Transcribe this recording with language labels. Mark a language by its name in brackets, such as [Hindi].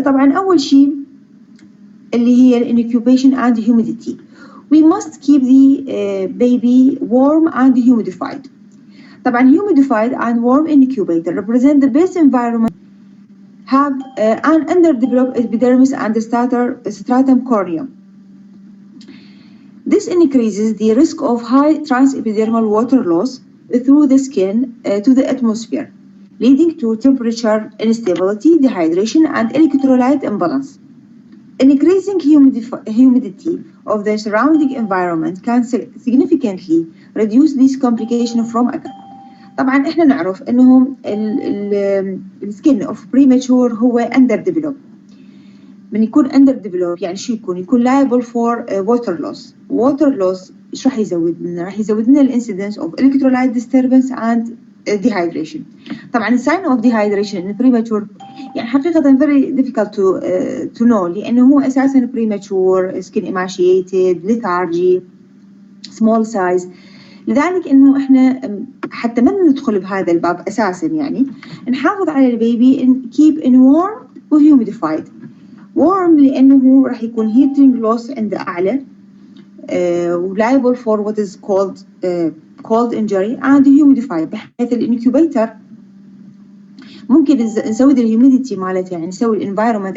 [Arabic] طبعا أول شيء اللي هي [English] incubation and humidity. We must keep the baby warm and humidified. طبعا humidified and warm incubator represent the best environment. Have an underdeveloped epidermis and stratum corneum. This increases the risk of high transepidermal water loss through the skin to the atmosphere, leading to temperature instability, dehydration, and electrolyte imbalance. Increasing humidity of the surrounding environment can significantly reduce these complications from occurring. [Arabic] طبعا احنا نعرف انه [English] السكين of premature [Arabic] هو underdeveloped. من يكون underdeveloped يعني شو يكون [English] liable for water loss. [Arabic] water loss ايش راح يزود لنا؟ راح يزود لنا الانسيدنس [English] of electrolyte disturbance and dehydration. طبعا sign of dehydration in premature يعني حقيقة very difficult to know [Arabic] لأنه هو أساسا [English] premature, skin emaciated, lethargy, small size. [Arabic] لذلك إنه إحنا حتى ما ندخل بهذا الباب أساسا يعني نحافظ على البيبي [English] keep in warm [Arabic] و humidified. warm لأنه راح يكون heating loss عند أعلى [English] liable for what is called cold injury and humidified [Arabic] بحيث الانكيوبيتر ممكن نسوي الهيوميديتي مالته يعني نسوي الانفايرمنت.